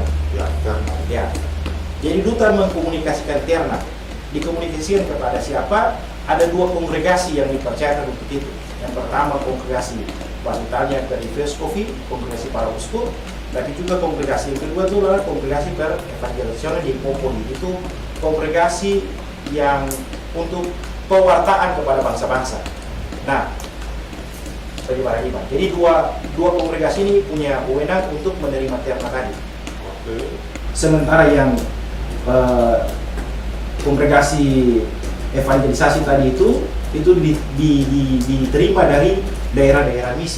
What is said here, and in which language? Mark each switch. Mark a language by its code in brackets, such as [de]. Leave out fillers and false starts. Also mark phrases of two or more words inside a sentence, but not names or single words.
[id] Ya, terna. Ya. Jadi duta mengkomunikasikan terna. Dikomunikasikan kepada siapa? Ada 2 kongregasi yang dipercayakan untuk itu. Yang pertama kongregasi Panitia [it] per Vescovi, [id] kongregasi para uskup, tapi juga kongregasi yang kedua itu adalah kongregasi [it] per Evangelizazione dei Popoli. [id] Itu kongregasi yang untuk pewartaan kepada bangsa-bangsa. Nah, bagi para imam. Jadi dua kongregasi ini punya wewenang untuk menerima terna tadi. Sementara yang kongregasi evangelisasi tadi itu diterima dari daerah-daerah misi.